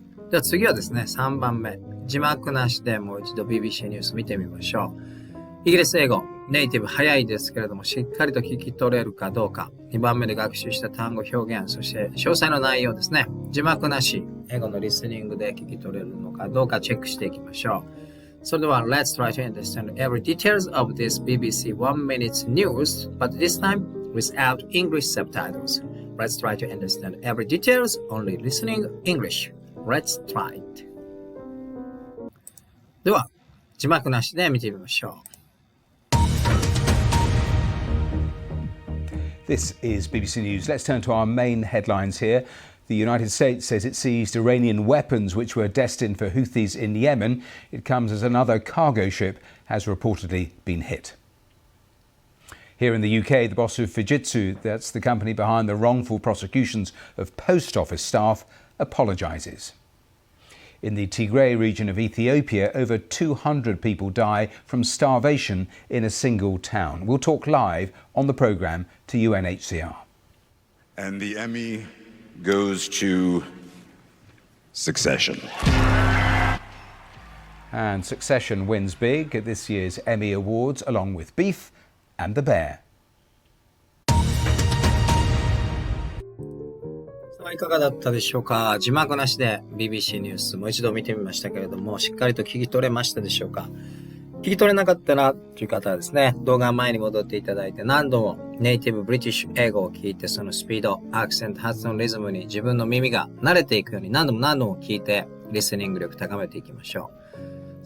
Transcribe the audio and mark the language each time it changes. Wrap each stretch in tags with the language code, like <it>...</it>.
<ja>では次はですね、3番目。字幕なしでもう一度 BBC ニュース見てみましょう。イギリス英語、ネイティブ早いですけれども、しっかりと聞き取れるかどうか。 2番目で学習した単語表現、そして詳細の内容ですね。字幕なし、英語のリスニングで聞き取れるのかどうかチェックしていきましょう。それでは</ja> <en>Let's try to understand every details of this BBC 1 minute news, but this time without English subtitles. Let's try to understand every details only listening English. Let's try it.</en> <ja>では、字幕なしで見てみましょう。</ja> <en>This is BBC News. Let's turn to our main headlines here. The United States says it seized Iranian weapons which were destined for Houthis in Yemen. It comes as another cargo ship has reportedly been hit. Here in the UK, the boss of Fujitsu, that's the company behind the wrongful prosecutions of post office staff, apologises. In the Tigray region of Ethiopia, over 200 people die from starvation in a single town. We'll talk live on the programme to UNHCR. And the Emmy goes to Succession. And Succession wins big at this year's Emmy Awards, along with Beef and the Bear.</en> <ja>いかがだったでしょうか。字幕なしで BBC ニュースもう一度見てみましたけれども、しっかりと聞き取れましたでしょうか。聞き取れなかったなという方はですね、動画前に戻っていただいて何度もネイティブブリティッシュ英語を聞いて、そのスピード、アクセント、発音、リズムに自分の耳が慣れていくように何度も聞いてリスニング力高めていきましょう。</ja>